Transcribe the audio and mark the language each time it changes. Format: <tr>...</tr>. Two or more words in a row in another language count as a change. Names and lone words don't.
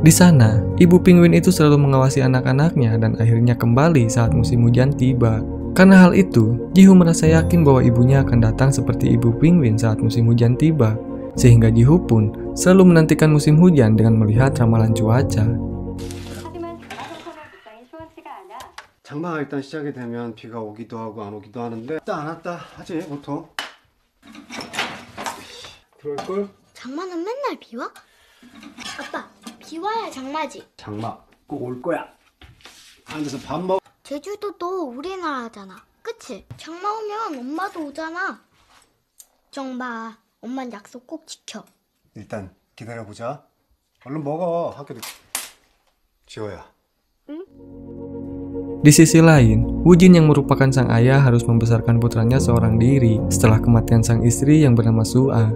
<id>Di sana, ibu penguin itu selalu mengawasi anak-anaknya dan akhirnya kembali saat musim hujan tiba. Karena hal itu, Ji-Hoo merasa yakin bahwa ibunya akan datang seperti ibu penguin saat musim hujan tiba, sehingga Ji-Hoo pun selalu menantikan musim hujan dengan melihat ramalan cuaca.</id> <ko>장마가 일단 시작이 되면 비가 오기도 하고 안 오기도 하는데 일단 안 왔다 하지 보통. 그럴걸? 장마는 맨날 비 와? 아빠, 비 와야 장마지. 장마 꼭 올 거야. 앉아서 밥 먹. 제주도도 우리나라잖아. 그치? 장마 오면 엄마도 오잖아. 정마, 엄만 약속 꼭 지켜. 일단 기다려보자. 얼른 먹어. 학교도 지호야. 응?</ko> <id>Di sisi lain, Woo-jin yang merupakan sang ayah harus membesarkan putranya seorang diri setelah kematian sang istri yang bernama Sua.</id>